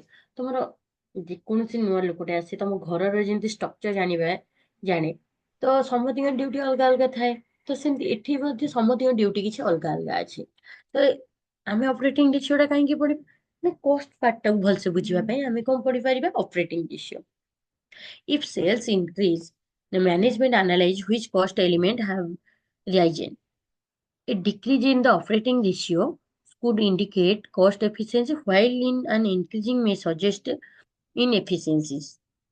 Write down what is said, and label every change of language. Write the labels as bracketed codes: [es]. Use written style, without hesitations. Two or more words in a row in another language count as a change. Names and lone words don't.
[or] ତମର ଯେକୌଣସି ନୂଆ ଲୋକଟେ ଆସେ ତମ ଘରର ଯେମିତି ଷ୍ଟ୍ରକ୍ଚର ଜାଣେ, ତ ସମସ୍ତଙ୍କ ଡ୍ୟୁଟି ଅଲଗା ଅଲଗା ଥାଏ। ତ ସେମିତି ଏଠି ମଧ୍ୟ ସମସ୍ତଙ୍କ ଡ୍ୟୁଟି କିଛି ଅଲଗା ଅଲଗା ଅଛି। ତ ଆମେ [en] operating ratioଟା [or] କାହିଁକି ପଢିବା, ନା [en] cost partଟାକୁ [or] ଭଲସେ ବୁଝିବା ପାଇଁ ଆମେ କଣ ପଢିପାରିବା [en] operating ratio. If sales increase, the management analyze which cost element have risen. A decrease in the operating ratio could indicate cost efficiency, while in an increasing may suggest inefficiencies.